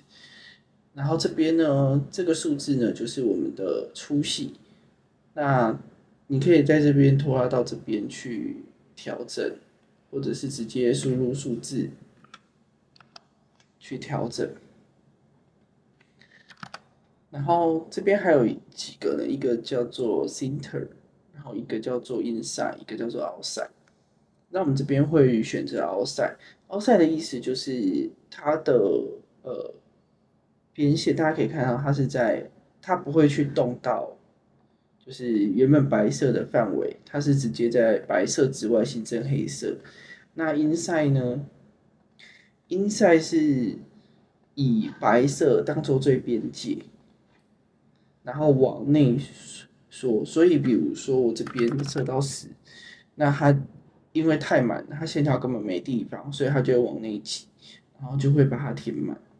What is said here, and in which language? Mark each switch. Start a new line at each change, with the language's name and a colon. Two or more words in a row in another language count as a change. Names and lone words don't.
Chinese: 然後這邊呢，這個數字呢就是我們的粗細，那你可以在這邊拖拉到這邊去調整，或者是直接輸入數字去調整。然後這邊還有幾個呢，一個叫做 Center， 然後一個叫做 Inside， 一個叫做 Outside。那我們這邊會選擇 outside 的意思就是它的邊線，大家可以看到它不會去動到，就是原本白色的範圍，它是直接在白色之外新增黑色。那 inside 呢 ？inside 是以白色當做最邊界，然後往內縮，所以比如說我這邊設到10，那它因為太滿，它線條根本沒地方，所以它就會往內擠，然後就會把它填滿。